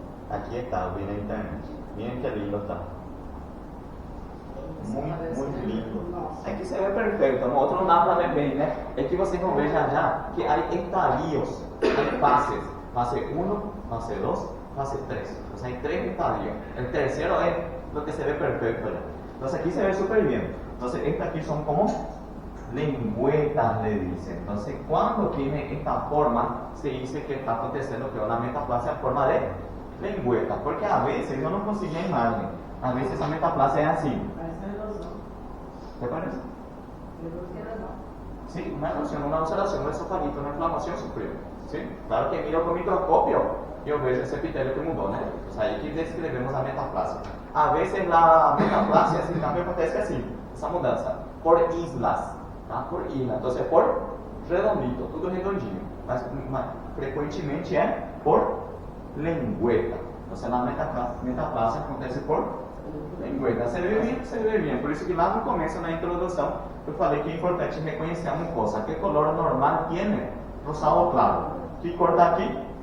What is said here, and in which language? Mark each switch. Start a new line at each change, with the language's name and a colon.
Portuguese: Aqui está, eu vi na internet.
Spanish: Miren que lindo está.
Portuguese: Muito lindo. Aqui se vê perfeito, no outro não dá para ver bem, né? É que vocês vão ver já que há estadios, há fases.
Spanish: Fase 1, fase 2, fase 3. Entonces hay 3 estadios. El tercero es lo que se ve perfecto ya. Entonces aquí se ve súper bien. Entonces estas aquí son como lengüetas, le dicen. Entonces cuando tiene esta forma, se dice que está aconteciendo que una metaplasia en forma de lengüeta. Porque a veces yo no consigo imagen. A veces esa metaplasia es así. ¿Te parece? Sí, una erosión, una ulceración, un esofagito, una inflamación sufrió. ¿Sí? Claro que miro con microscopio y yo veo ese epitelio que mudó, ¿no? Pues ahí que describimos la metaplasia. A veces la metaplasia, ese cambio acontece así, esa mudanza, por islas, ¿tá? Por isla. Entonces, por redondito,
Portuguese: tudo redondinho. Mas
Spanish: frecuentemente es por lengüeta. Entonces, la metaplasia acontece por lengüeta. Se ve bien.
Portuguese: Por isso que lá no começo, na introdução, eu falei que é importante reconhecer a mucosa.
Spanish: Que color normal tiene? Rosado claro.
Portuguese: Que cor está aqui?